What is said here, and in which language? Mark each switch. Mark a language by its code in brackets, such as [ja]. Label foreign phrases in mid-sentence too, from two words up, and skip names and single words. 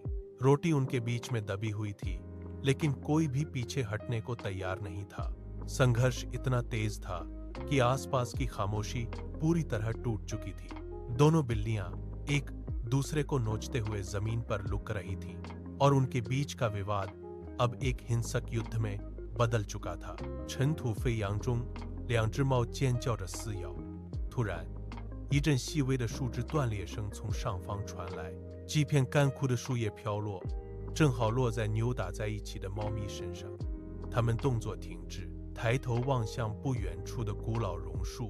[hi] रोटी उनके बीच में दबी हुई थी, लेकिन कोई भी पीछे हटने को तैयार नहीं था। संघर्ष इतना तेज था कि आसपास की खामोशी पूरी तरह टूट चुकी थी। दोनों बिल्लियां एक दूसरे को नोचते हुए जमीन पर लुक रही थीं और उनके बीच का विवाद अब एक हिंसक युद्ध में बदल चुका था। [zh] 尘土飞扬中，两只猫尖叫着撕咬。突然，一阵细微的树枝断裂声从上方传来，几片干枯的树叶飘落，正好落在扭打在一起的猫咪身上。它们动作停滞，抬头望向不远处的古老榕树。